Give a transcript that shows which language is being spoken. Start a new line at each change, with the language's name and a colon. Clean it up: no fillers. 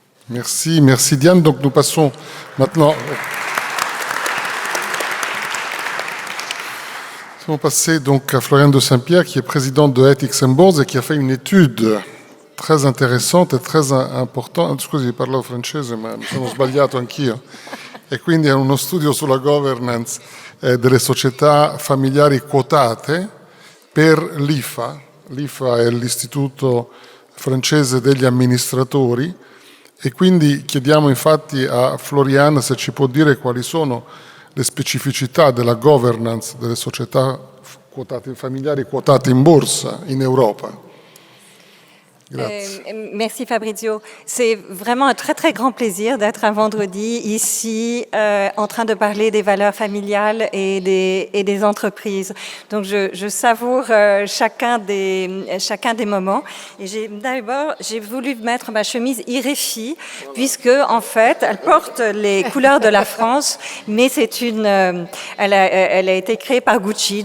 French: Merci Diane. Donc nous passons maintenant... Nous allons passer donc à Floriane de Saint-Pierre, qui est présidente de Ethics and Boards et qui a fait une étude très interessante e très importante.
Italian: Scusi, parlo francese, ma mi sono sbagliato anch'io. E quindi è uno studio sulla governance delle società familiari quotate per l'IFA. L'IFA è l'Istituto francese degli amministratori e quindi chiediamo infatti a Floriane se ci può dire quali sono le specificità della governance delle società familiari quotate in borsa in Europa.
French: Merci Fabrizio. C'est vraiment un très très grand plaisir d'être un vendredi ici en train de parler des valeurs familiales et des entreprises. Donc je savoure chacun des moments. Et d'abord j'ai voulu mettre ma chemise IREFI puisque en fait elle porte les couleurs de la France, mais elle a été créée par Gucci.